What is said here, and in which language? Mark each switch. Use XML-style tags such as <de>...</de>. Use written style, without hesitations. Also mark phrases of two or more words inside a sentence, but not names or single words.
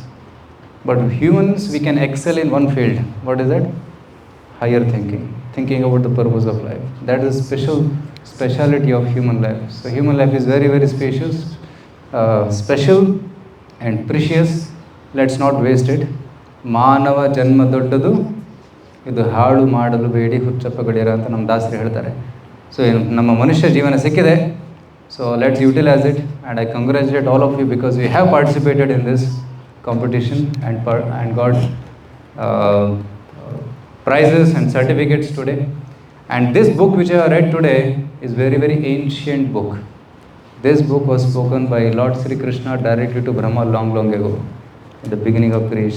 <en>But humans, we can excel in one field. What is that? Higher thinking. Thinking about the purpose of life. That is speciality of human life. So human life is very, very spacious, special and precious. Let's not waste it.</en> <kn>ಮಾನವ ಜನ್ಮ ದೊಡ್ಡದು, ಇದು ಹಾಳು ಮಾಡಲು ಬೇಡಿ ಹುಚ್ಚಪ್ಪಗಳಿರ ಅಂತ ನಮ್ಮ ದಾಸರು ಹೇಳ್ತಾರೆ. ಸೊ ನಮ್ಮ ಮನುಷ್ಯ ಜೀವನ ಸಿಕ್ಕಿದೆ.</kn> <en>So let's utilize it and I congratulate all of you because you have participated in this competition and got prizes and certificates today. And this book which I have read today is very, very ancient book. This book was spoken by Lord Sri Krishna directly to Brahma long, long ago, in the beginning of creation.</en>